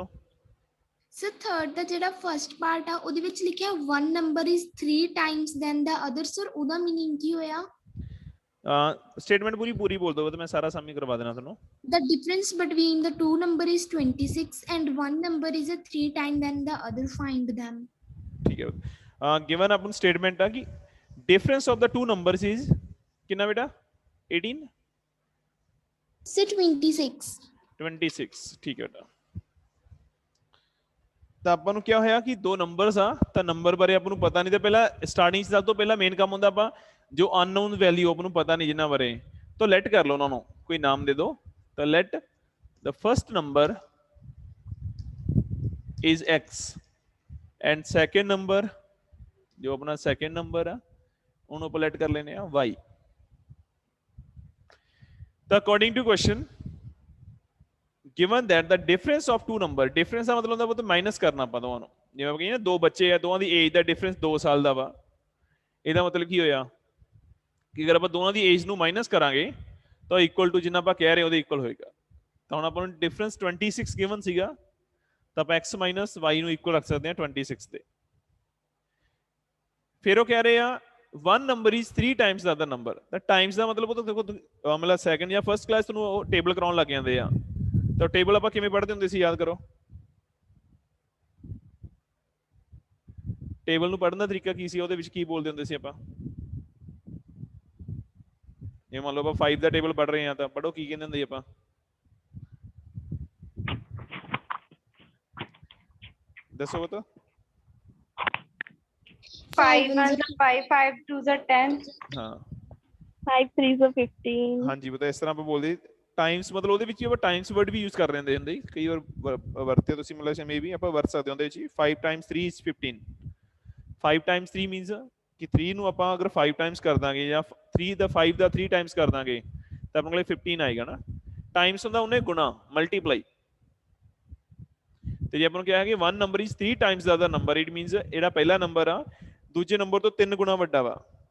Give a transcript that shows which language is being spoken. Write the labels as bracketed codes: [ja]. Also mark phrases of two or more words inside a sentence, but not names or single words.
[en] sir, third [pa] ਦਾ ਜਿਹੜਾ [en] first part [pa] ਆ ਉਹਦੇ ਵਿੱਚ ਲਿਖਿਆ [en] one number is 3 times than the other, sir ਉਹਦਾ meaning [pa] ਕੀ ਹੋਇਆ? ਸਟੇਟਮੈਂਟ ਪੂਰੀ ਬੋਲ ਦਿਓ, ਤਾਂ ਮੈਂ ਸਾਰਾ ਸਮ ਹੀ ਕਰਵਾ ਦੇਣਾ ਤੁਹਾਨੂੰ। [en] The difference between the two number is 26 and one number is a 3 times than the other, find them. [pa] ਠੀਕ ਹੈ। ਗਿਵਨ ਆਪਨ ਸਟੇਟਮੈਂਟ ਆ ਕਿ [en] difference of the two numbers is [pa] ਕਿੰਨਾ ਬੇਟਾ? 18 [en] Sir, 26. [pa] 26 ਠੀਕ ਹੈ ਬੇਟਾ। ਤਾਂ ਆਪਾਂ ਨੂੰ ਕਿਹਾ ਹੋਇਆ ਕਿ ਦੋ ਨੰਬਰਸ ਆ, ਤਾਂ ਨੰਬਰ ਬਾਰੇ ਆਪਾਂ ਨੂੰ ਪਤਾ ਨਹੀਂ, ਤਾਂ ਪਹਿਲਾਂ ਸਟਾਰਟਿੰਗ ਸਭ ਤੋਂ ਪਹਿਲਾਂ ਮੇਨ ਕੰਮ ਹੁੰਦਾ ਆਪਾਂ ਜੋ [en] unknown value [pa] ਆਪਾਂ ਨੂੰ ਪਤਾ ਨਹੀਂ ਜਿੰਨਾ ਬਾਰੇ, ਤਾਂ ਲੈਟ ਕਰ ਲਓ ਉਹਨਾਂ ਨੂੰ ਕੋਈ ਨਾਮ ਦੇ ਦਿਓ। ਤਾਂ [en] let the first number is x and second number, [pa] ਜੋ ਆਪਣਾ [en] second number [pa] ਆ ਉਹਨੂੰ ਆਪਾਂ ਲੈਟ ਕਰ ਲੈਨੇ ਆ y। ਤਾਂ [en] according to question given that the difference of two number, difference [pa] ਦਾ ਮਤਲਬ ਹੁੰਦਾ ਉਹ ਮਾਈਨਸ ਕਰਨਾ ਆਪਾਂ ਦੋਵਾਂ ਨੂੰ, ਜਿਵੇਂ ਆਪਾਂ ਕਹੀਏ ਨਾ ਦੋ ਬੱਚੇ ਆ, ਦੋਵਾਂ ਦੀ ਏਜ ਦਾ ਡਿਫਰੈਂਸ 2 ਸਾਲ ਦਾ ਵਾ, ਇਹਦਾ ਮਤਲਬ ਕੀ ਹੋਇਆ ਕਿ ਅਗਰ ਆਪਾਂ ਦੋਵਾਂ ਦੀ ਏਜ ਨੂੰ ਮਾਈਨਸ ਕਰਾਂਗੇ ਤਾਂ [en] equal to [pa] ਜਿੰਨਾ ਆਪਾਂ ਕਹਿ ਰਹੇ ਉਹਦੇ ਇਕੁਅਲ ਹੋਏਗਾ। ਤਾਂ ਹੁਣ ਆਪਾਂ ਨੂੰ ਡਿਫਰੈਂਸ 26 ਗਿਵਨ ਸੀਗਾ, ਤਾਂ ਆਪਾਂ [en] x minus y [pa] ਨੂੰ ਇਕੁਅਲ ਰੱਖ ਸਕਦੇ ਹਾਂ 26 ਦੇ। ਫਿਰ ਉਹ ਕਹਿ ਰਹੇ ਆ [en] one number is 3 times the other number, [pa] ਤਾਂ ਟਾਈਮਸ ਦਾ ਮਤਲਬ ਉਹ ਤਾਂ ਦੇਖੋ ਮਤਲਬ ਸੈਕੰਡ ਜਾਂ [en] first class [pa] ਤੁਹਾਨੂੰ ਉਹ ਟੇਬਲ ਕਰਾਉਣ ਲੱਗ ਜਾਂਦੇ ਆ, ਤਾਂ ਟੇਬਲ ਆਪਾਂ ਕਿਵੇਂ ਪੜ੍ਹਦੇ ਹੁੰਦੇ ਸੀ, ਯਾਦ ਕਰੋ। ਟੇਬਲ ਨੂੰ ਪੜ੍ਹਨ ਦਾ ਤਰੀਕਾ ਕੀ ਸੀ, ਉਹਦੇ ਵਿੱਚ ਕੀ ਬੋਲਦੇ ਹੁੰਦੇ ਸੀ ਆਪਾਂ? ਜੇ ਮੰਨ ਲਓ ਆਪਾਂ 5 ਦਾ ਟੇਬਲ ਪੜ੍ਹ ਰਹੇ ਹਾਂ ਤਾਂ ਪੜ੍ਹੋ ਕੀ ਕਹਿੰਦੇ ਹੁੰਦੇ ਆਪਾਂ? ਦੱਸੋ ਬਤਾ। 5 1 5 5 2 10। ਹਾਂ 5 3 15। ਹਾਂਜੀ ਬਤਾ, ਇਸ ਤਰ੍ਹਾਂ ਆਪਾਂ ਬੋਲਦੇ ਟਾਈਮਸ, ਮਤਲਬ ਉਹਦੇ ਵਿੱਚ ਆਪਾਂ [en] times word [pa] ਵੀ ਯੂਜ਼ ਕਰ ਲੈਂਦੇ ਹੁੰਦੇ, ਕਈ ਵਾਰ ਵਰਤੇ ਤੁਸੀਂ, ਮਤਲਬ ਮੇ ਵੀ ਆਪਾਂ ਵਰਤ ਸਕਦੇ ਹੁੰਦੇ ਵਿੱਚ [en] 5 times 3 is 15। 5 times 3 [pa] ਮੀਨਸ ਕਿ 3 ਨੂੰ ਆਪਾਂ ਅਗਰ 5 ਟਾਈਮਸ ਕਰ ਦਾਂਗੇ ਜਾਂ 3 ਦਾ 5 ਦਾ 3 ਟਾਈਮਸ ਕਰ ਦਾਂਗੇ ਤਾਂ ਆਪਣੇ ਕੋਲੇ 15 ਆਏਗਾ ਨਾ। ਟਾਈਮਸ ਹੁੰਦਾ ਉਹਨੇ ਗੁਣਾ, ਮਲਟੀਪਲਾਈ। ਤੇ ਜੇ ਆਪਾਂ ਨੂੰ ਕਿਹਾ ਕਿ [en] 1 number is 3 times the other number, it means [pa] ਜਿਹੜਾ ਪਹਿਲਾ ਨੰਬਰ ਆ ਦੂਜੇ ਨੰਬਰ ਤੋਂ 3 ਗੁਣਾ ਵੱਡਾ ਵਾ।